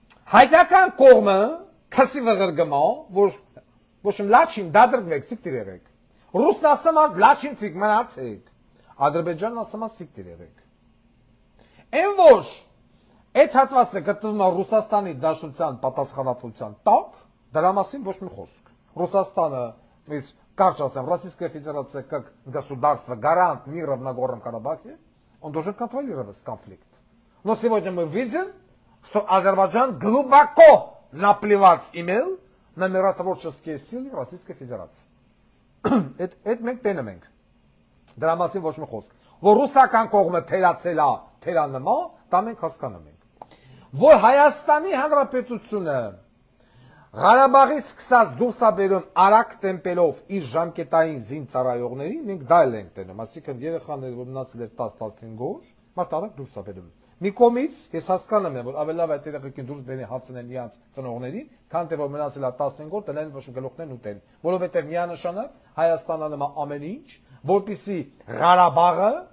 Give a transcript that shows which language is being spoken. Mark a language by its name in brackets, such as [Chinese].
[Armenian] Հայկական կողմը քսի վղրգմա, որ ոչ լաչին դադրգվեք, սիկտիր եղեք։ Ռուսն ասում է լաչինցիկ մնացեք։ Ադրբեջանն ասում է սիկտիր եղեք։ Այն որ այդ հատվածը գտնվում է Ռուսաստանի Դաշնության պատասխանատվության տակ, դրա մասին ոչ մի խոսք։ Ռուսաստանը, իսկ կարճ ասեմ, [Russian] Российская Федерация как государство гарант мира в Нагорном Карабахе, он должен контролировать конфликт. Но сегодня мы видим, что Азербайджан глубоко наплевать имел на миротворческие силы Российской Федерации. [Armenian] Это մենք տենում ենք։ Դրա մասին ոչ մի խոսք։ Որ ռուսական կողմը թերացել է, թերանմա, դա մենք հասկանում ենք։ Որ Հայաստանի Հանրապետությունը Ղարաբաղից սկսած դուրս է բերում արագ տեմպելով իր ժամկետային զինծառայողներին, մենք դա ենք տենում, այսինքն երեխաները, որ մնացել էր 10-15 օր, մարդ արագ դուրս է բերում։ Մի կողմից ես հասկանում եմ, որ ավելի լավ է այդ երեխեքին դուրս բերեն հասցնեն իրենց ծնողներին, քան թե որ մնացել է 15 օր, տնեն ոչ գլուխներն ուտեն, որովհետև միանշանակ Հայաստանը նման ամեն ինչ, որպեսզի Ղարաբաղը